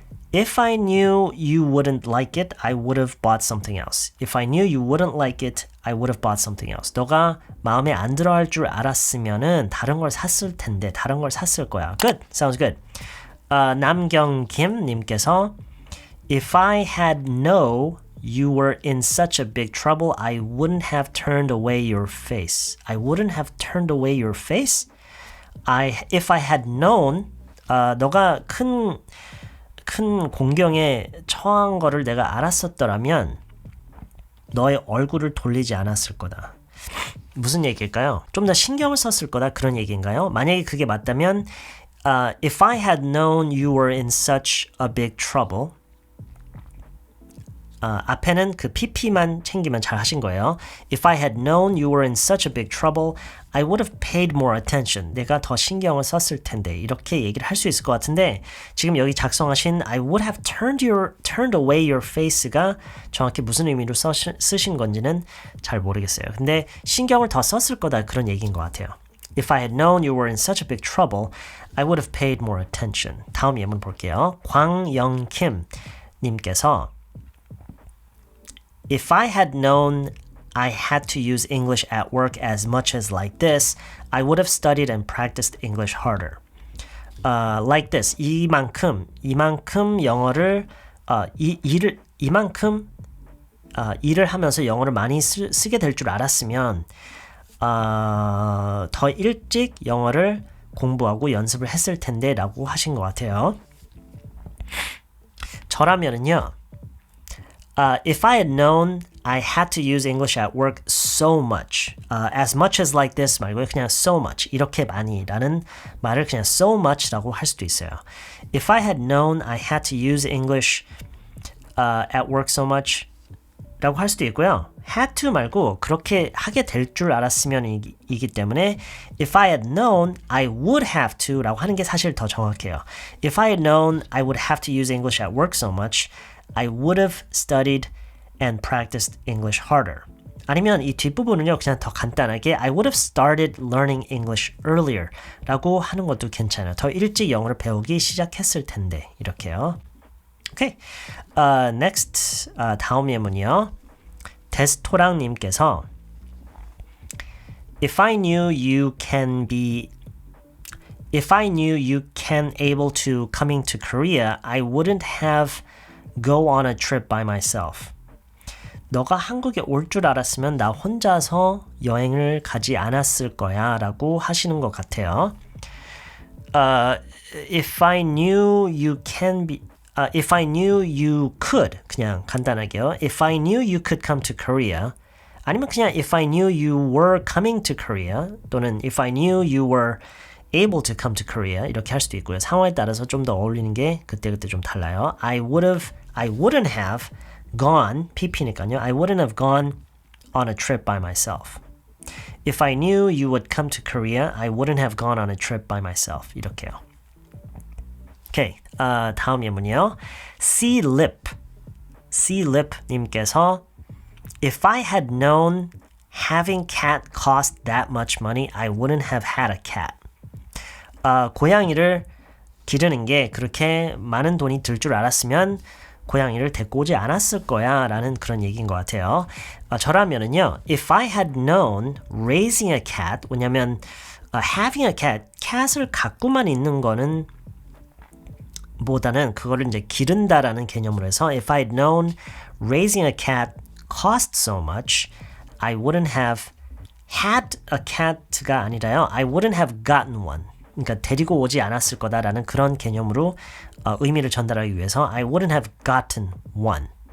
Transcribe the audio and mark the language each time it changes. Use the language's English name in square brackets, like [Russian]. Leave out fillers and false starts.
[English] If I knew you wouldn't like it, I would have bought something else. If I knew you wouldn't like it, I would have bought something else. [Korean] 너가 마음에 안 들어 할 줄 알았으면은 다른 걸 샀을 텐데, 다른 걸 샀을 거야. [English] Good. Sounds good. 남경김 님께서 If I had known you were in such a big trouble, I wouldn't have turned away your face. I wouldn't have turned away your face? If I had known, [Korean] 너가 큰 공경에 처한 거를 내가 알았었더라면 너의 얼굴을 돌리지 않았을 거다. 무슨 얘기일까요? 좀 더 신경을 썼을 거다 그런 얘기인가요? 만약에 그게 맞다면 [English] If I had known you were in such a big trouble [Korean] 앞에는 그 pp만 챙기면 잘 하신 거예요. [English] If I had known you were in such a big trouble, I would have paid more attention. [Korean] 내가 더 신경을 썼을 텐데 이렇게 얘기를 할 수 있을 것 같은데 지금 여기 작성하신 [English] I would have turned away your face [Korean] 가 정확히 무슨 의미로 쓰신 건지는 잘 모르겠어요. 근데 신경을 더 썼을 거다 그런 얘기인 것 같아요. [English] If I had known you were in such a big trouble, I would have paid more attention. [Korean] 다음 예문 볼게요. [English] 광영킴 님께서 If I had known I had to use English at work as much as like this, I would have studied and practiced English harder. Like this, [Korean] 이만큼 영어를 일을 하면서 영어를 많이 쓰게 될 줄 알았으면 더 일찍 영어를 공부하고 연습을 했을 텐데 라고 하신 것 같아요. 저라면은요. [English] If I had known I had to use English at work so much, as much as like this [Korean] 말고 그냥 [English] so much, [Korean] 이렇게 많이 라는 말을 그냥 [English] so much [Korean] 라고 할 수도 있어요. [English] If I had known I had to use English at work so much [Korean] 라고 할 수도 있고요. had to 말고 그렇게 하게 될 줄 알았으면 이기 때문에 [English] If I had known I would have to [Korean] 라고 하는 게 사실 더 정확해요. [English] If I had known I would have to use English at work so much, I would have studied and practiced English harder. [Korean] 아니면 이 뒷부분은요 그냥 더 간단하게 [English] I would have started learning English earlier [Korean] 라고 하는 것도 괜찮아요. 더 일찍 영어를 배우기 시작했을 텐데 이렇게요. 오케이. Next 다음 예문이요. [English] 데스토랑님께서 If I knew you can able to coming to Korea, I wouldn't have go on a trip by myself. [Korean] 너가 한국에 올 줄 알았으면 나 혼자서 여행을 가지 않았을 거야 라고 하시는 것 같아요. [English] If I knew you could [Korean] 그냥 간단하게요. [English] If I knew you could come to Korea [Korean] 아니면 그냥 [English] If I knew you were coming to Korea [Korean] 또는 [English] If I knew you were able to come to Korea [Korean] 이렇게 할 수도 있고요. 상황에 따라서 좀 더 어울리는 게 그때그때 좀 달라요. [English] I wouldn't have gone, pp니까요. I wouldn't have gone on a trip by myself. If I knew you would come to Korea, I wouldn't have gone on a trip by myself. [Korean] 이렇게요. 오케이, 다음 예문이요. [English] C-Lip 님께서 If I had known having cat cost that much money, I wouldn't have had a cat. [Korean] 고양이를 기르는 게 그렇게 많은 돈이 들 줄 알았으면 고양이를 데리고 오지 않았을 거야 라는 그런 얘기인 것 같아요. 저라면은요 [English] If I had known raising a cat [Korean] 왜냐면 having a cat을 갖고만 있는 거는 보다는 그거를 이제 기른다라는 개념으로 해서 [English] If I had known raising a cat [Korean] cost so much I wouldn't have had a cat가 아니라요 [English] I wouldn't have gotten one [Korean] 그러니까 데리고 오지 않았을 거다라는 그런 개념으로 의미를 전달하기 위해서 I wouldn't have gotten one.